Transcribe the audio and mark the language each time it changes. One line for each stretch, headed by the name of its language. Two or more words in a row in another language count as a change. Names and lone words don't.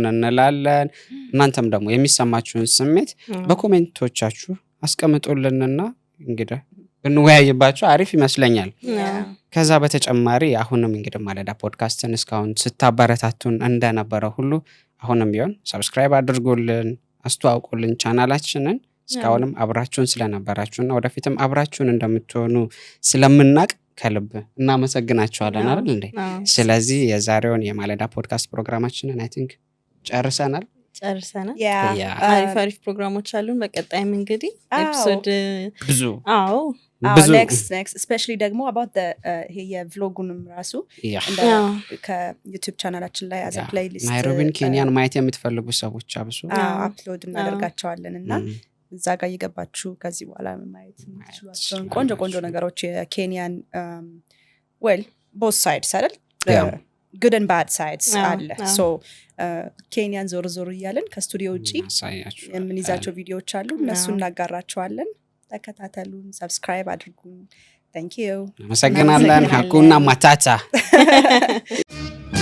Amharic: እንላለን። እናንተም ደግሞ የሚሰማችሁን ስሜት በኮሜንቶቻችሁ አስቀምጡልንና እንግዲህ ብንወያይባቸው አሪፍ ይመስለኛል። ከዛ በተጨማሪ አሁንም እንግዲህ ማለዳ ፖድካስትን እስካሁን ስታበረታቱን እንደነበረ ሁሉ አሁንም ቢሆን ሰብስክራይብ አድርጉልን፣ አስተዋውቁልን ቻናላችንን። እስካሁንም አብራችሁን ስለነበራችሁና ወደፊትም አብራችሁን እንደምትሆኑ ስለምናቅ ከልብ እናመሰግናችኋለን አይደል እንዴ? ስለዚህ የዛሬውን የማለዳ ፖድካስት ፕሮግራማችንን
English: I think
Amharic: ጨርሰናል። አሪፍ ፕሮግራሞች አሉን። በቀጣይም እንግዲህ ኤፒሶድ ብዙ
English: next especially
Amharic: ደግሞ
English: about the
Amharic: ይሄ የቭሎጉንም ራሱ ከዩቲዩብ ቻናላችን ላይ
English: as a playlist
Amharic: ናይሮቢን ኬንያን ማየት የምትፈልጉ ሰዎች አብሶ አፕሎድ እናደርጋቸዋለን እና እዛ ጋር እየገባችሁ ከዚህ በኋላ ማየት የምትችሏቸውን ቆንጆ ነገሮች የኬንያን
English: both sides
Amharic: አይደል
English: good and bad sides
Amharic: አለ so ኬንያን ዞር እያለን ከስቱዲዮ ውጪ የምንይዛቸው ቪዲዮዎች አሉ እነሱን እናጋራቸዋለን። ተከታተሉን፣ ሰብስክራይብ አድርጉን።
English: thank you
Amharic: አመሰግናለን።
Swahili: hakuna matata